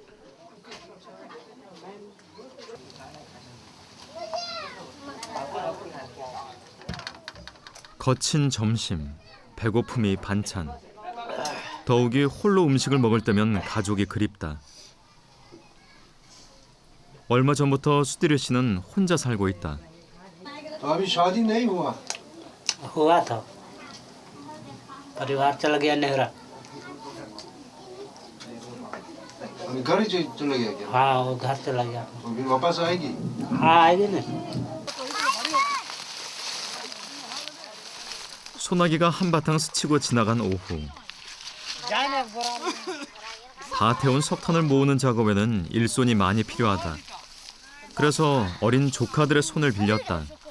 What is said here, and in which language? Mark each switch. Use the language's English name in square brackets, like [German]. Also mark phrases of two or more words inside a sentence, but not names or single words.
[Korean] 거친 점심, 배고픔이 반찬. 더욱이 홀로 음식을 먹을 때면 가족이 그립다. 얼마 전부터 수디르 씨는 혼자 살고 있다. [Hindi] तो अभी शादी नहीं हुआ हुआ था, परिवार चला गया नेहरा। अभी घर ही चले गया क्या? हाँ वो घर चला गया। तो फिर वापस आएगी? हाँ आएगी ना। [Korean] 소나기가 한바탕 스치고 지나간 오후. 다 태운 석탄을 모으는 작업에는 일손이 많이 필요하다. 그래서 어린 조카들의 손을 빌렸다.